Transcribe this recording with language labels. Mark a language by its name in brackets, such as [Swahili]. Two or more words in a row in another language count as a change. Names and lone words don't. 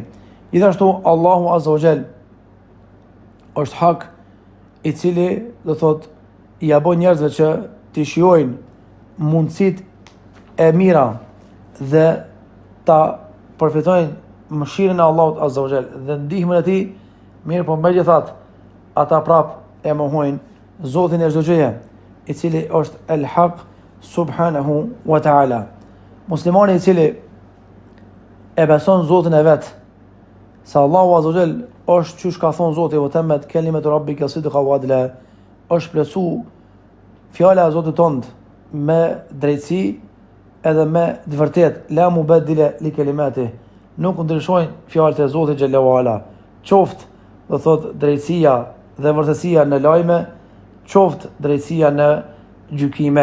[Albanian] Gjithashtu Allahu [Arabic] عز وجل [Albanian] është hak, i cili do thot ja bën njerëzve që të shijojnë mundësitë e mira dhe ta përfitojnë mëshirën e Allahut [Arabic] عز وجل [Albanian] dhe ndihmën e tij. Mirë po megjithatë ata prap e mohojnë Zotin e çdo gjëje, i cili është el-haq [Arabic] سبحانه وتعالى. [Albanian] Muslimani i cili e beson Zotin e vet, se Allahu [Arabic] عز وجل [Albanian] është çysh ka thonë Zoti [Arabic] وتمت كلمة ربك صدقا وعدلا, [Albanian] është plotsu fjala e Zotit tond me drejtësi edhe me të vërtet, [Arabic] لا مبدل لكلمات, [Albanian] nuk ndryshojnë fjalët e Zotit [Arabic] جل وعلا, [Albanian] qoftë do thot drejtësia dhe vërtetësia në lajme, qoftë drejtësia në gjykime.